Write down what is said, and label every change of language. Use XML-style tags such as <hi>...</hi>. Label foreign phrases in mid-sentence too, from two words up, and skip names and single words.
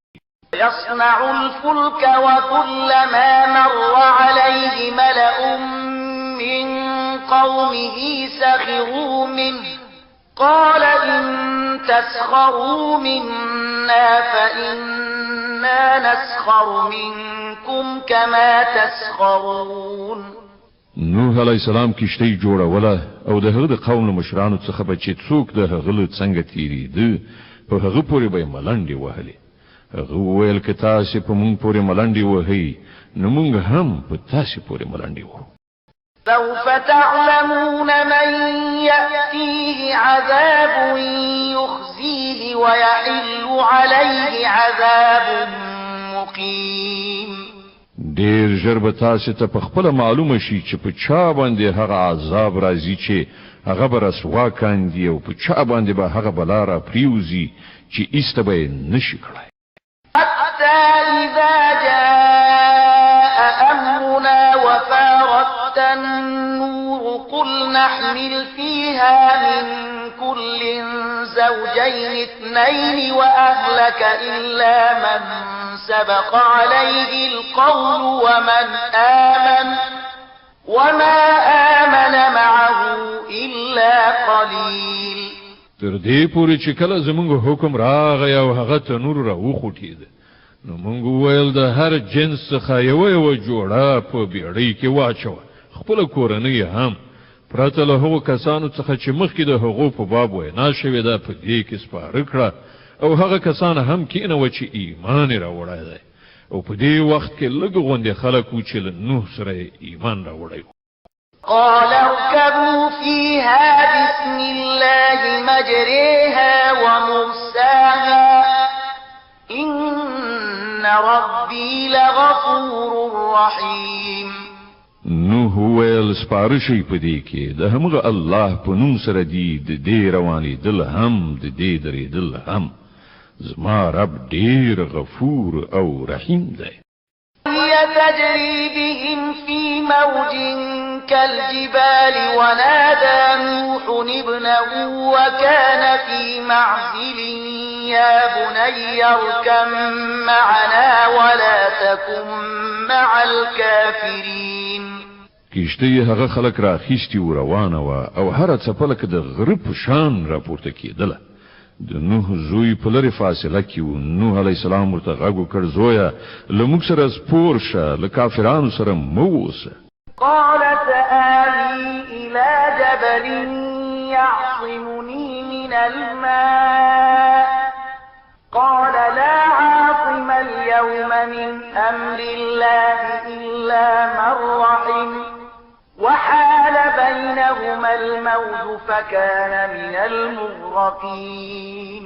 <ar>يصنع الفلك وكلما مر عليه ملأ من قومه سخروا منه قال إن تسخروا منا فإنا نسخر منكم كما تسخرون</ar> <ps>نوح</ps> <ar>علیہ السلام</ar> <ps>کشتۍ جوړوله او د هغه د قوم له مشرانو څخه به چې څوک د هغه له څنګه تېرېده په هغه پورې به یې ملنډې وهلې هغه وویل که تاسې په مونږ پورې ملنډې وهئ نو مونږ هم په تاسې پورې ملنډې وهو</ps> <ar>سوف تعلمون من يأتيه عذاب يخزيه ويحل عليه عذاب مقيم</ar> <ps>ډېر ژر به تاسې ته په خپله معلومه شي چې په چا باندې هغه عذاب راځي چې هغه به رسوا کاندي او په چا باندې به هغه بلا را پریوزي چې ایسته به یې نشي کړی</ps> <ar>حتى إذا جاء أمرنا وفارت النور قل نحمل فيها من كل زوجين اثنين وأهلك إلا من سبق عليه القول وما آمن معه إلا قليل</ar> <ps>تر دې پورې چې کله زمونږ حکم راغی او هغه تنور را وخوټېده نو مونږ وویل د هر جنس څخه یوه جوړه په بیړۍ کې واچوه خپله کورنۍ هم پرته له هغو کسانو څخه چې مخکې د هغو په باب وینا شوې ده په دې کې سپاره کړه او هغه کسان هم کېنوه چې ایمان یې راوړی دی او په دې وخت کې لږ غوندې خلک وو چې له نوح سره یې ایمان راوړی و</ps> <ar>قال اركبوا فيها بسم الله مجريها ومرساها إن ربي لغفور رحيم</ar> <ps>نوح ویل سپاره شي په دې کې د همغه الله په نوم سره دی د دې روانېدل هم د دې درېدل هم زما رب ډېر غفور او رحیم دی</ps> <ar>هي تجري بهم في موج كالجبال ونادى نوح ابنه وكان في معزل يا بني اركب معنا ولا تكن مع الكافرين.</ar> <ps>کشتی هغه خلک را خېستی و روانه و او هر څپله کې د غرب شان راپورته کېدله. د نوح زوی په لرې فاصله کې و. نوح</ps> <ar>علیه السلام</ar> <ps>ورته غږ وکړ زویه له موږ سره سپور شه، له کافرانو سره مه اوسه.</ps> <ar>قال سآوي إلى جبل يعصمني من الماء قال لا عاصم اليوم من أمر الله إلا من رحم وحال بينهما الموج فكان من المغرقين.</ar>